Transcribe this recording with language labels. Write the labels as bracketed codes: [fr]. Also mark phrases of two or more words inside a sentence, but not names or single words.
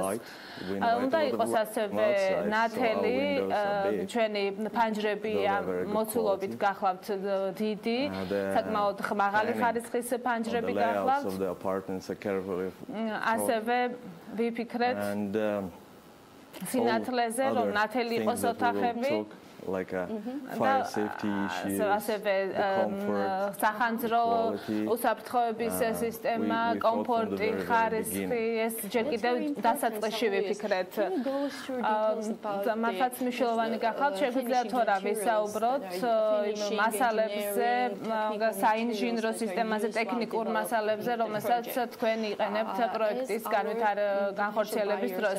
[ka] უნდა იყოს ასევე ნათელი, ჩვენი ფანჯრები მოცულობით გახლავთ დიდი, საკმაოდ მაღალი ხარისხის ფანჯრები გახლავთ. ასევე ვიფიქრეთ სინათლეზე, რომ ნათელი იყოს ოთახები. [en] like a fire safety issue, [ka] სახანძრო უსაფრთხოების სისტემა, კომფორტი, ხარისხი, ეს ჯერ კიდევ დასაწყისში ვიფიქრეთ. მართლაც მნიშვნელოვანი გახავთ, შეგვიძლია თუ არა ვისაუბროთ მასალებზე, საინჟინრო სისტემაზე, ტექნიკურ მასალებზე, რომელსაც თქვენ იყენებთ პროექტის განხორციელების დროს.